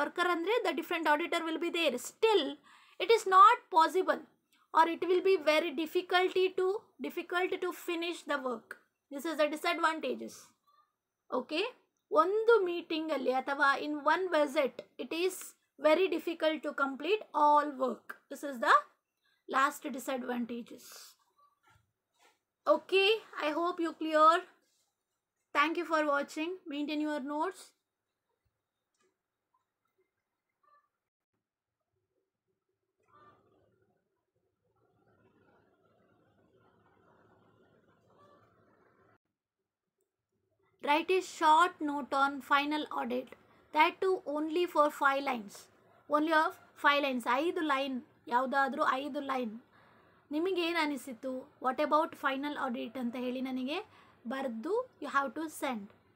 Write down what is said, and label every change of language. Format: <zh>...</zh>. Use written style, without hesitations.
<en>Worker ಅಂದರೆ the different auditor will be there. Still it is not possible or it will be very difficult to finish the work. This is the disadvantages. Okay,</en> <kn>ಒಂದು ಮೀಟಿಂಗಲ್ಲಿ ಅಥವಾ</kn> <en>In one visit it is very difficult to complete all work. This is the last disadvantages. Okay, I hope you clear. Thank you for watching. Maintain your notes. Write a short note on final audit, that too only for 5 lines, only of 5 lines, 5 line,</en> <kn>ಯಾವುದಾದ್ರೂ 5 line. ನಿಮಗೇನು ಅನಿಸಿತು,</kn> <en>what about final audit</en> <kn>ಅಂತ ಹೇಳಿ ನನಗೆ ಬರೆದು</kn> <en>You have to send.</en>